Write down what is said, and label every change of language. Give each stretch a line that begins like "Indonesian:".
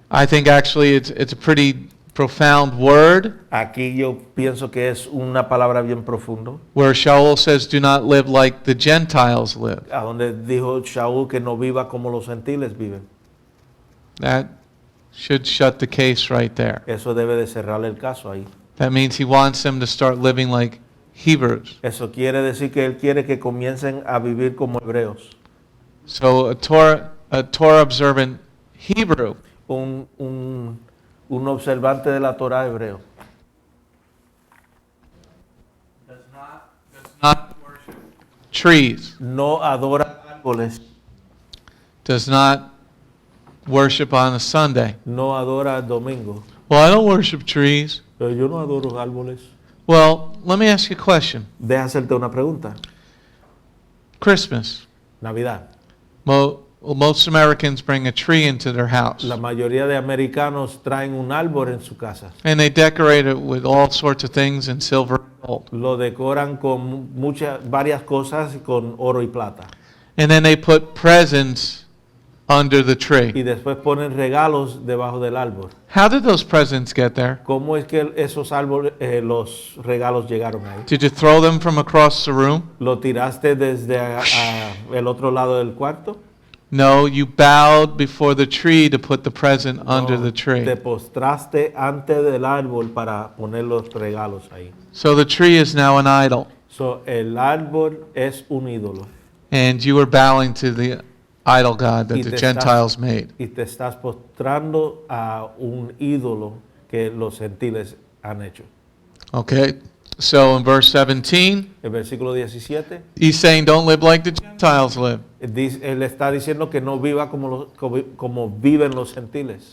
English: I think actually it's a pretty profound word
Spanish: aquí yo pienso que es una palabra bien profundo,
English: where Sha'ul says, do not live like the Gentiles live.
Spanish: a donde dijo Sha'ul que no viva como los gentiles viven.
English: That should shut the case right there.
Spanish: Eso debe de cerrar el caso ahí.
English: That means he wants them to start living like Hebrews.
Spanish: Eso quiere decir que Él quiere que comiencen a vivir como hebreos.
English: So a Torah observant Hebrew
Spanish: Un observante de la Torah hebreo.
English: not worship trees,
Spanish: No adora árboles,
English: does not worship on a Sunday.
Spanish: no adora el domingo.
English: Well, I don't worship trees.
Spanish: Pero yo no adoro árboles.
English: Well, let me ask you a question.
Spanish: Deja hacerte una pregunta.
English: Christmas.
Spanish: Navidad.
English: Most Americans bring a tree into their house.
Spanish: La mayoría de americanos traen un árbol en su casa.
English: And they decorate it with all sorts of things in silver and gold.
Spanish: Lo decoran con varias cosas con oro y plata.
English: And then they put presents under the tree.
Spanish: Y después ponen regalos debajo del árbol.
English: How did those presents get there?
Spanish: ¿Cómo es que esos árboles, los regalos llegaron ahí?
English: Did you throw them from across the room?
Spanish: ¿Lo tiraste desde el otro lado del cuarto?
English: No, you bowed before the tree to put the present under the tree.
Spanish: Te postraste antes del árbol para poner los regalos ahí.
English: So the tree is now an idol.
Spanish: So, el árbol es un ídolo.
English: And you are bowing to the idol god that
Spanish: Y
English: the
Spanish: te
English: Gentiles made.
Spanish: Y te estás postrando a un ídolo que los gentiles han hecho.
English: Okay? So in verse 17,
Spanish: El versículo 17,
English: he's saying, don't live like the Gentiles live.
Spanish: él está diciendo que no viva como viven los gentiles.